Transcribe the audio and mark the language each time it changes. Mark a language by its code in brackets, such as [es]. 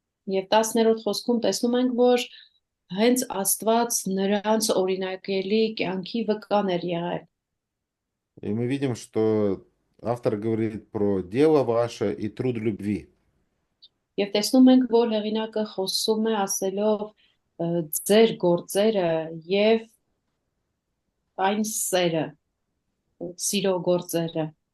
[hy] Եվ 10-րդ խոսքում տեսնում ենք, որ հենց Աստված նրանց օրինակելի կյանքի վկան էր եղել։ [ru] И мы видим, что автор говорит про дело ваше и труд любви. [hy] Եվ տեսնում ենք, որ հեղինակը խոսում է ասելով ձեր գործերը եւ այն սերը, սիրո գործերը։